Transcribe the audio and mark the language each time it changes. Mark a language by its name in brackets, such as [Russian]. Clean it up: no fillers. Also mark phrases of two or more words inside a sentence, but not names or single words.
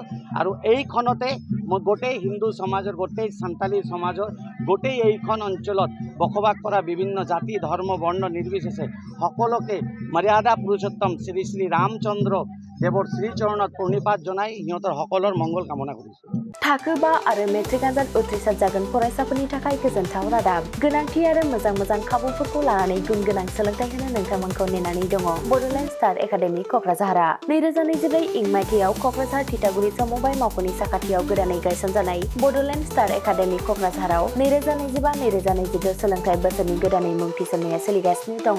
[Assamese] আৰু এইখনতে গোটেই হিন্দু সমাজৰ গোটেই সান্তালী সমাজৰ গোটেই এইখন অঞ্চলত বসবাস কৰা বিভিন্ন জাতি ধৰ্ম বৰ্ণ নিৰ্বিশেষে সকলোকে মৰ্যাদা পুৰুষোত্তম শ্ৰী শ্ৰী ৰামচন্দ্ৰ দেৱৰ শ্ৰীচৰণত প্ৰণিপাত জনাই সিহঁতৰ সকলৰ মংগল কামনা কৰিছোঁ। [Bodo] थाखो 5 आरो मेट्रिक आनजाद उथ्रिसार जागोन फरायसाफोरनि थाखाय गोजोनथाव रादाब। गोनांथि आरो मोजां खाबुफोरखौ लानानै गुन गोनां सोलोंथाइ होनो नोंथांमोनखौ नेनानै दङ बड'लेण्ड स्टार एकाडेमि क'क्राझारआ 2024 इं मायथाइयाव क'क्राझार थिथागुरि समबाय मावख'नि साखाथियाव गोदानै गायसनजानाय बड'लेण्ड स्टार एकाडेमि क'क्राझाराव 2025-2026 सोलोंथाइ बोसोरनि गोदानै मुं थिसननाया सोलिगासिनो दङ।